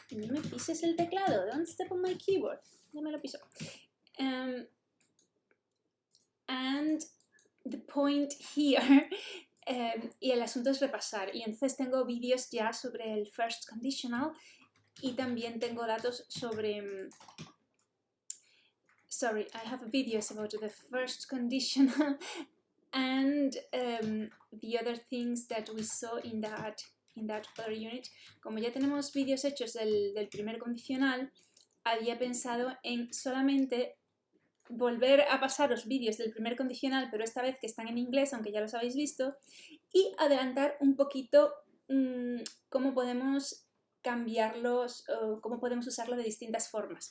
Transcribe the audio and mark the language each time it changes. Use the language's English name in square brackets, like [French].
[Spanish] No me pises el teclado, [English] don't step on my keyboard. [Spanish] Ya me lo piso. [English] And the point here, [Spanish] y el asunto es repasar. Y entonces tengo vídeos ya sobre el first conditional y también tengo datos sobre... [English] Sorry, I have videos about the first conditional and the other things that we saw in that other unit. [Spanish] Como ya tenemos vídeos hechos del primer condicional, había pensado en solamente volver a pasaros vídeos del primer condicional, pero esta vez que están en inglés, aunque ya los habéis visto, y adelantar un poquito cómo podemos cambiarlos o cómo podemos usarlo de distintas formas.